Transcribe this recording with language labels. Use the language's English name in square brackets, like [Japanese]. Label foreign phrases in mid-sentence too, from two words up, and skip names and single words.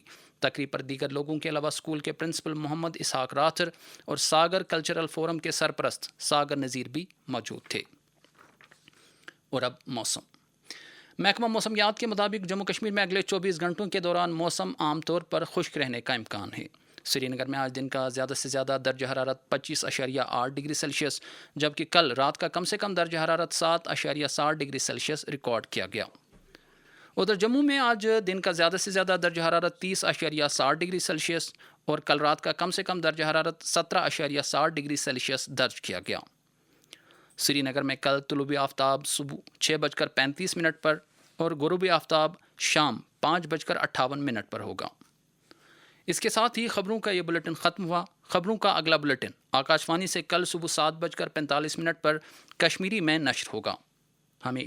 [Urdu] تقریب پر دیگر لوگوں کے علاوہ اسکول کے پرنسپل محمد اسحاق راتھر اور ساگر کلچرل فورم کے سرپرست ساگر نذیر بھی موجود تھے۔ اور اب موسم۔ محکمہ موسمیات کے مطابق جموں کشمیر میں اگلے 24 گھنٹوں کے دوران موسم عام طور پر خشک رہنے کا امکان ہے۔ سری نگر میں آج دن کا زیادہ سے زیادہ درجہ حرارت 25.8 ڈگری سیلسیس جبکہ کل رات کا کم سے کم درجہ حرارت 7.7 ڈگری سیلسیس ریکارڈ کیا گیا۔ ادھر جموں میں آج دن کا زیادہ سے زیادہ درجہ حرارت 30.7 ڈگری سیلسیس اور کل رات کا کم سے کم درجہ حرارت 17.7 ڈگری سیلسیس درج کیا گیا۔ سری نگر میں کل طلوع آفتاب صبح 6:35 پر اور غروب آفتاب شام 5:58 پر ہوگا۔ اس کے ساتھ ہی خبروں کا یہ بلیٹن ختم ہوا۔ خبروں کا اگلا بلیٹن آکاش وانی سے کل صبح 7:45 پر کشمیری میں نشر ہوگا۔